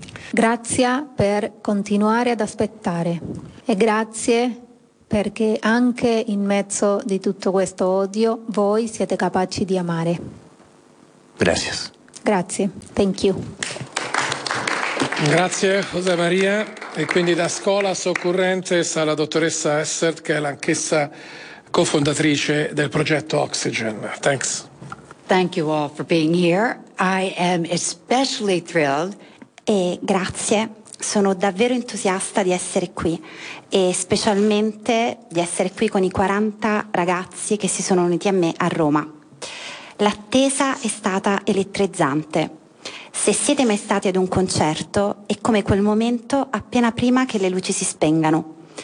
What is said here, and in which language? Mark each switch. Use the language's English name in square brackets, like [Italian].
[Italian] Grazie per continuare ad aspettare e grazie perché anche in mezzo di tutto questo odio voi siete capaci di amare. Grazie. Grazie, [English] thank you. [Italian] Grazie José María. E quindi da Scholas Occurrentes alla dottoressa Essert, che è l'anch'essa cofondatrice del progetto Oxygen. [English] Thanks. Thank you all for being here. I am especially thrilled. [Italian] E grazie, sono davvero entusiasta di essere qui e specialmente di essere qui con i 40 ragazzi che si sono uniti a me a Roma. L'attesa è stata elettrizzante. Se siete mai stati ad un concerto, è come quel momento appena prima che le luci si spengano.